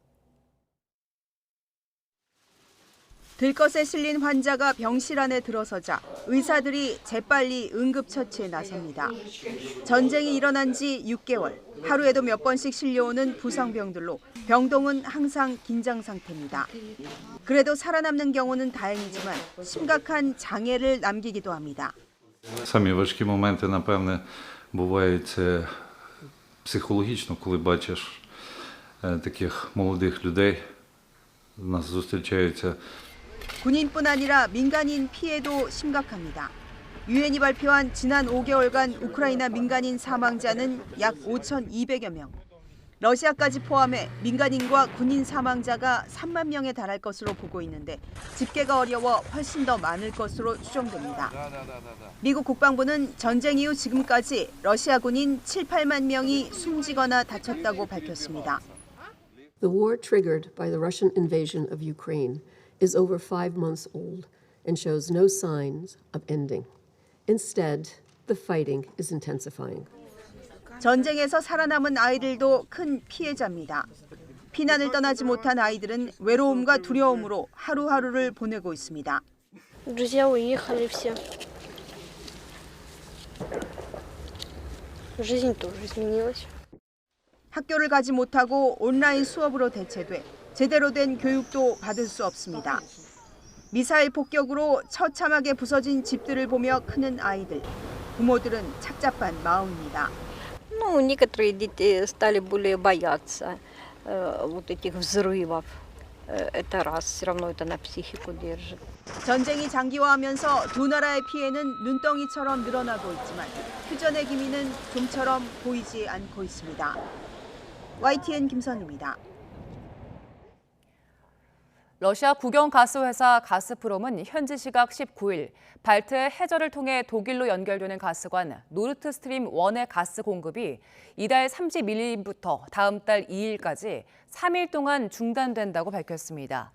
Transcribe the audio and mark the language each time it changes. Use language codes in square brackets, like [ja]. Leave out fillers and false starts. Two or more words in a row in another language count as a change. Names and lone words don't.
[ko] 들것에 실린 환자가 병실 안에 들어서자 의사들이 재빨리 응급처치에 나섭니다. 전쟁이 일어난 지 6개월, 하루에도 몇 번씩 실려오는 부상병들로 병동은 항상 긴장 상태입니다. 그래도 살아남는 경우는 다행이지만 심각한 장애를 남기기도 합니다. [uk] Самі важкі моменти, напевне, бувають психологічно, коли бачиш таких молодих людей. У нас зустрічаються. [ko] 군인뿐 아니라 민간인 피해도 심각합니다. 유엔이 발표한 지난 5개월간 우크라이나 민간인 사망자는 약 5,200여 명. 러시아까지 포함해 민간인과 군인 사망자가 3만 명에 달할 것으로 보고 있는데 집계가 어려워 훨씬 더 많을 것으로 추정됩니다. 미국 국방부는 전쟁 이후 지금까지 러시아 군인 7, 8만 명이 숨지거나 다쳤다고 밝혔습니다. [en] The war triggered by the Russian invasion of Ukraine is over 5 months old and shows no signs of ending. Instead, the fighting is intensifying. [ko] 전쟁에서 살아남은 아이들도 큰 피해자입니다. 피난을 떠나지 못한 아이들은 외로움과 두려움으로 하루하루를 보내고 있습니다. [ru] Друзья уехали все. Жизнь тоже изменилась. [ko] 학교를 가지 못하고 온라인 수업으로 대체돼 제대로 된 교육도 받을 수 없습니다. 미사일 폭격으로 처참하게 부서진 집들을 보며 크는 아이들. 부모들은 착잡한 마음입니다. [ru] Ну, некоторые дети стали более бояться вот этих взрывов. Это раз, все равно это на психику держит. [ko] 전쟁이 장기화하면서 두 나라의 피해는 눈덩이처럼 늘어나고 있지만 휴전의 기미는 좀처럼 보이지 않고 있습니다. YTN 김선희입니다. 러시아 국영 가스회사 가스프롬은 현지 시각 19일 발트해 해저를 통해 독일로 연결되는 가스관 노르트스트림 1의 가스 공급이 이달 31일부터 다음 달 2일까지 3일 동안 중단된다고 밝혔습니다.